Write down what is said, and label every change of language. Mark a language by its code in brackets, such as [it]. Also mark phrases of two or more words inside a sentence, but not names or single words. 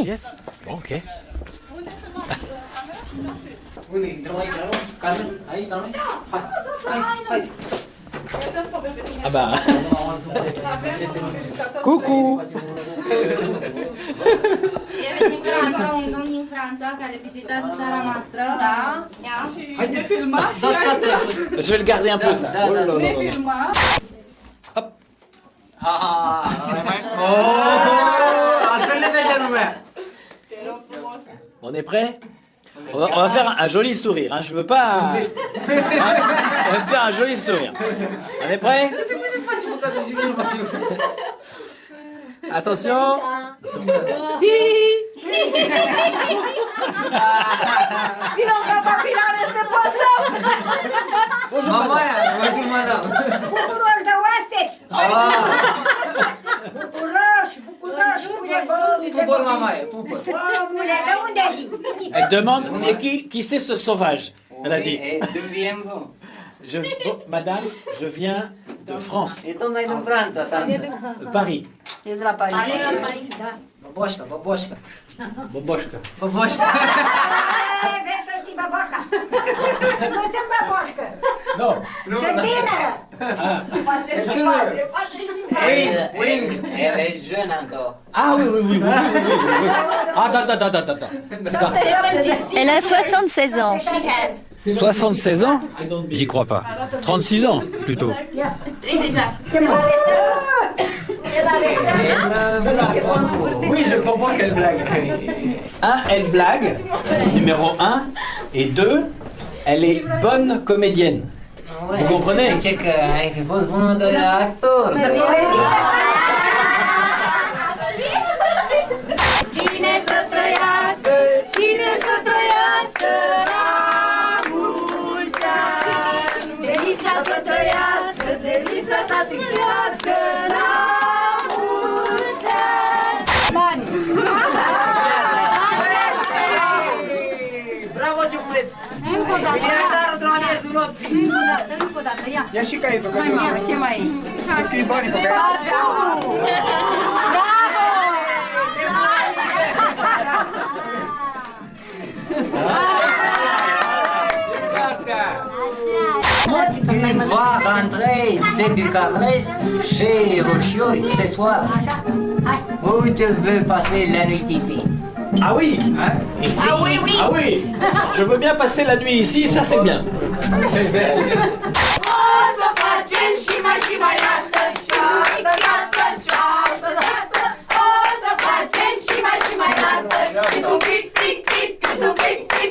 [en] Yes. Ok. [fr] Ah bah. Coucou. [ro] Un domn din Franța care vizitează țara noastră, da? Haideți, filmați! Dați asta jos. [fr] Je vais le garder un peu ça. Oh là là là. [ro] Ne filmați! Altfel ne vede lumea. [fr] On est prêt? On va faire un joli sourire. Hein. Je veux pas. On va faire un joli sourire. On est prêt? Attention. Bonjour madame. Bonjour madame. [ro] Bucuroși de oaspeți! Bucuroși! Pupăr mamaie, pupăr. Omule, de unde vii? [fr] Elle demande c'est qui c'est ce sauvage? Elle a dit. Madame, je viens de France. [ro] E tocmai din Franța, Paris. E de la Paris. Baboșca, baboșca. Boboșca. Baboșca. Vezi să știi baboșca. Nu sunt baboșcă. [fr] Non. [ro] Sunt tânără. Poate și poate. [fr] Wing. Elle est jeune encore. Ah oui. Ah da. Elle a 76 ans. 76 ans? J'y crois pas. 36 ans, plutôt. 36. Oui, je comprends qu'elle blague. Elle blague, numéro 1. Et 2, elle est bonne comédienne. Vous comprenez? [ro] Zice că ai fi fost bună de actor. Cine să trăiască, cine să trăiască la mulți ani. Delisa să trăiască, Delisa să trăiască la mulți ani. Bani! Bravo, ciupuleț! Încă o dată! Miliardarul de la miezul nopții! Încă o dată, ia! Ia și caietul, că Ce mai e? să scrii banii pe caiet. Bravo! [fr] Tu vas rentrer, c'est du carreste chez Rochiori ce soir. Où tu veux passer la nuit ici? Ah oui, hein? Ici? Ah oui, oui. Ah oui. Je veux bien passer la nuit ici, ça c'est bien. [ro] O să facem și mai dată, o să facem și mai dată, cât un pic, cât un pic.